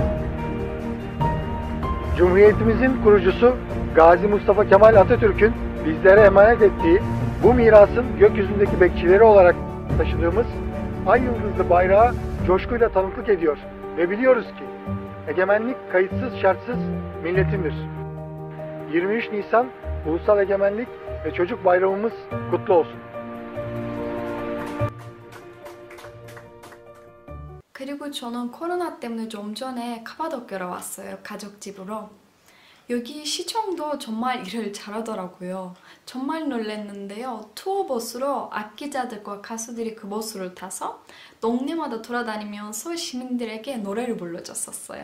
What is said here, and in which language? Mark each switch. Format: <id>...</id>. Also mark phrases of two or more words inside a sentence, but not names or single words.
<tr>Cumhuriyetimizin kurucusu Gazi Mustafa Kemal Atatürk'ün bizlere emanet ettiği bu mirasın gökyüzündeki bekçileri olarak taşıdığımız ay yıldızlı bayrağı coşkuyla tanıklık ediyor ve biliyoruz ki egemenlik kayıtsız şartsız milletindir. 23 Nisan Ulusal Egemenlik ve Çocuk Bayramımız kutlu olsun.</tr> <ko>그리고 저는 코로나 때문에 좀 전에 카파도키아로 왔어요. 가족 집으로. 여기 시청도 정말 일을 잘하더라고요. 정말 놀랐는데요. 투어버스로 악기자들과 가수들이 그 버스를 타서 동네마다 돌아다니면서 시민들에게 노래를 불러줬었어요.</ko>